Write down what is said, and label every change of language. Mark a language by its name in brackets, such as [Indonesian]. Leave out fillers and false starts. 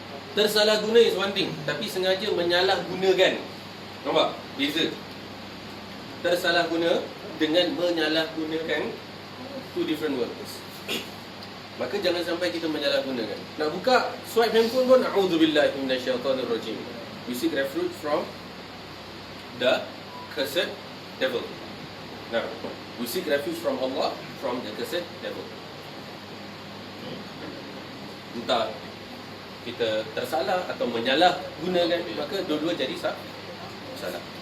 [Malay] Tersalah guna [English] is one thing, [Malay] tapi sengaja menyalahgunakan. Nampak? Beza. Tersalah guna dengan menyalahgunakan, [English] two different words. [Malay] Maka jangan sampai kita menyalahgunakan. Nak buka swipe handphone pun [Arabic] a'udzubillahi minasyaitonirrajim. [English] We seek refuge from the cursed devil. Now, we seek refuge from Allah from the cursed devil. [Malay] Entah kita tersalah atau menyalahgunakan, maka dua-dua jadi salah.